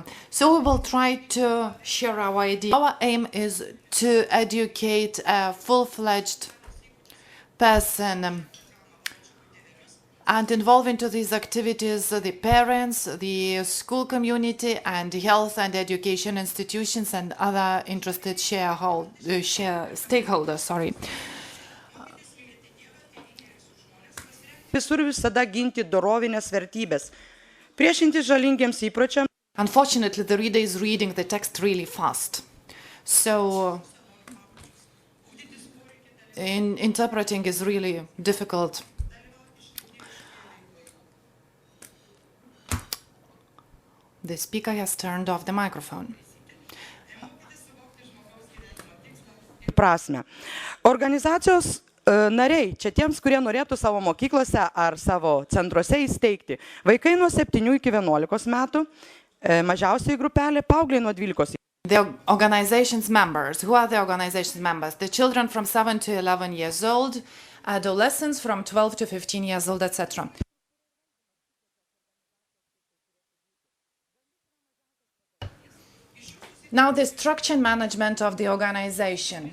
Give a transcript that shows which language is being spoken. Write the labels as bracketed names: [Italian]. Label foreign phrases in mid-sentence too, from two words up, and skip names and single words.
[English] So we will try to share our idea. Our aim is to educate a full-fledged person and involve into these activities the parents, the school community, and health and education institutions and other interested stakeholders. [Lithuanian] visur visada ginti dorovinės vertybės, priešinti žalingiems įpročiams. [English] Unfortunately, the reader is reading the text really fast. So interpreting is really difficult. The speaker has turned off the microphone. [Lithuanian] Prasme. Organizacijos nariai, čia tiems, kurie norėtų savo mokyklose ar savo centruose įsteigti, vaikai nuo 7 iki 11 metų, mažiausiai grupelė, paaugliai nuo 12. [English] The organization's members. Who are the organization's members? The children from 7 to 11 years old, adolescents from 12 to 15 years old, etc. Now, the structure and management of the organization.